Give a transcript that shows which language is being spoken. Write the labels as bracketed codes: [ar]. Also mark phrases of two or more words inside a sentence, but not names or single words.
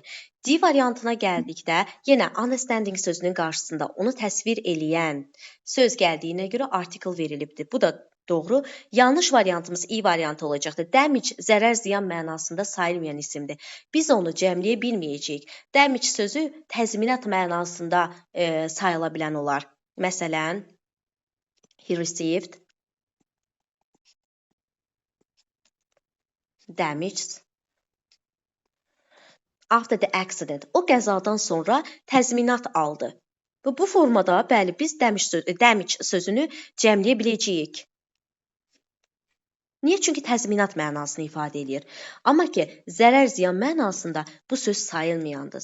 [az] D variantına gəldikdə, yenə understanding sözünün qarşısında onu təsvir eləyən söz gəldiyinə görə article verilibdir. Bu da doğru. Yanlış variantımız E variantı olacaqdır. Damage zərər ziyan mənasında sayılmayan isimdir. Biz onu cəmləyə bilməyəcəyik. Damage sözü təzminat mənasında sayıla bilən olar. Məsələn, [en] he received damage after the accident. [az] O qəzadan sonra təzminat aldı. Bu formada bəli biz damage sözünü cəmləyə biləcəyik. Niyə? Çünki təzminat mənasını ifadə edir. Amma ki, zərər ziyan mənasında bu söz sayılmayandır.